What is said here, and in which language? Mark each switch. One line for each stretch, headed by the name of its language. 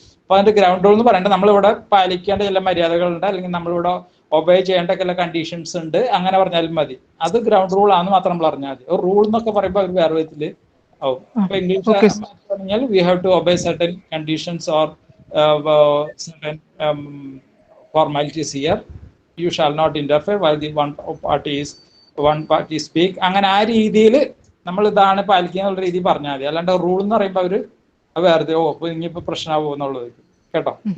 Malayalam: അപ്പൊ അതിന്റെ ground rule എന്ന് പറയേണ്ടത് നമ്മളിവിടെ പാലിക്കേണ്ട ചില മര്യാദകളുണ്ട്, അല്ലെങ്കിൽ നമ്മളിവിടെ ഒബേ ചെയ്യേണ്ട ചില കണ്ടീഷൻസ് ഉണ്ട്, അങ്ങനെ പറഞ്ഞാലും മതി. അത് ഗ്രൗണ്ട് റൂൾ ആണെന്ന് മാത്രം നമ്മൾ അറിഞ്ഞാൽ മതി. ഒരു റൂൾ എന്നൊക്കെ പറയുമ്പോൾ അവർ വേറെ വിധത്തില് ആവും. അപ്പൊ ഇംഗ്ലീഷ് പറഞ്ഞാൽ
English: We have to obey certain conditions or certain formalities here. You shall not interfere while the one party speak.
Malayalam: അങ്ങനെ ആ രീതിയിൽ നമ്മൾ ഇതാണ് പാലിക്കുന്ന രീതി പറഞ്ഞാൽ മതി. അല്ലാണ്ട് റൂൾ എന്ന് പറയുമ്പോൾ അവര് വേറെ അപ്പൊ ഇനിയിപ്പോ പ്രശ്നമാവോ എന്നുള്ളത് കേട്ടോ.